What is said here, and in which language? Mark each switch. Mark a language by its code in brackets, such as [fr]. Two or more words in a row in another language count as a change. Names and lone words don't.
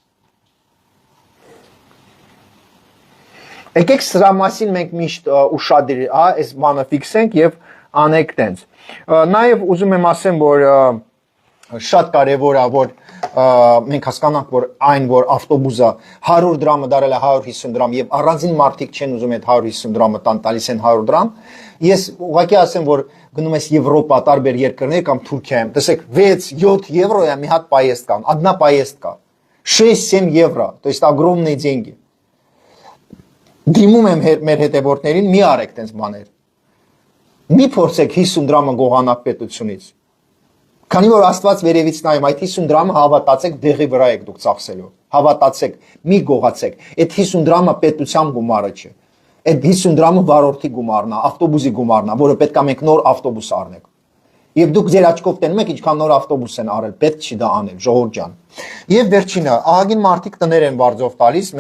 [hy] Եկեք սրա մասին մենք միշտ ուշադիր, այս բանը ֆիքսենք եւ անենք տենց։ Նաեւ ուզում եմ ասեմ, որ շատ կարեւոր է, որ մենք հասկանանք, որ այն, որ ավտոբուսը 100 դրամը դարել է 150 դրամ եւ առանձին մարդիկ չեն ուզում այդ 150 դրամը տան, տալիս են 100 դրամ, ես ուղղակի ասեմ, որ գնում ես Եվրոպա, տարբեր երկրներ կամ Թուրքիայում, տեսեք 6-7 եվրո է մի հատ [ru] поездка, одна поездка, 6-7 евро, то есть огромные деньги։ [hy] Դիմում եմ մեր հետևորդներին, մի արեք տենց բաներ։ Մի փորձեք 50 դրամը գողանալ պետությունից։ Քանի որ Աստված վերևից նայում, այդ 50 դրամը հավատացեք դեղի վրա եք դուք ծախսելու։ Հավատացեք, մի գողացեք։ Այդ 50 դրամը պետության գումարը չէ։ Այդ 50 դրամը վարորդի գումարն է, ավտոբուսի գումարն է, որը պետք է մենք նոր ավտոբուս առնենք։ Եվ դուք ձեր աչքով տենում եք ինչքան նոր ավտոբուս են արել, պետք չի դա անել, ժողովուրդ ջան։ Եվ վերջինը, ահագին մարդիկ տներ են վարձով տալիս, մենք